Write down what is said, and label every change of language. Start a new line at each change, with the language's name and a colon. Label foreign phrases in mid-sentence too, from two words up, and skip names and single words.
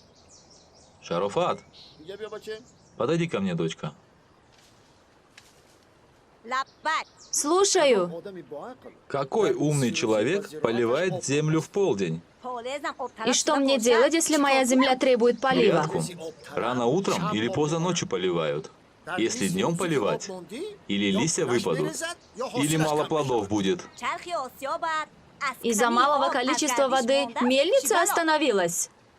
Russian: Шарофат,
Persian: دیگه بیا بچه.
Russian: подойди ко мне, дочка. Слушаю.
Persian: آدمی با عقل.
Russian: Какой умный человек поливает землю в полдень? И что мне делать, если моя земля требует полива? Грядку. Рано утром или поздно ночью поливают. Если днем поливать, или листья выпадут, или мало плодов будет. Из-за малого количества воды мельница остановилась.